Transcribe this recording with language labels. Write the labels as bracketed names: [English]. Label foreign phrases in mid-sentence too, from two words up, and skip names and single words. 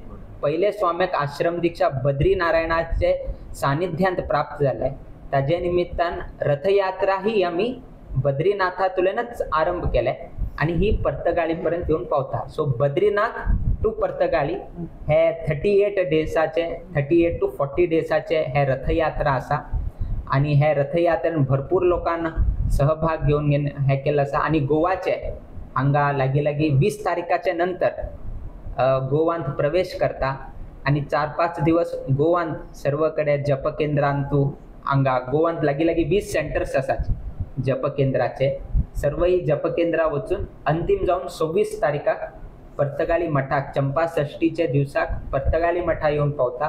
[Konkani] पहिले स्वाम्याक आश्रम दीक्षा बद्रीनारायणाचे सानिध्यांत प्राप्त जाल्ले. ताजे निमित्तान रथयात्रा ही आम्ही बद्रीनाथांतल्यानच आरंभ केले आणि ही पर्तगाळी पर्यंत येऊन पावता. सो बद्रीनाथ टू पर्तगाळी हे 38 to 40 डेसाचे हे रथयात्रा आसा. आणि हे रथयात्रेन भरपूर लोकांना सहभाग घेऊन हे केलं आसा. आणि गोवाचे हांगा लागीं 20 तारखाच्या नंतर गोवांत प्रवेश करता आणि 4-5 दिवस गोवांत सर्वकडे जप केंद्रांतू हांगा गोवांत लागीं 20 सेंटर्स आसात जप केंद्राचे. सर्वही जप केंद्रा वचून अंतिम जाऊन 26 तारखाक पर्तगाळी मठाक चंपा षष्टीचे दिवसाक पर्तगाळी मठा येऊन पावता.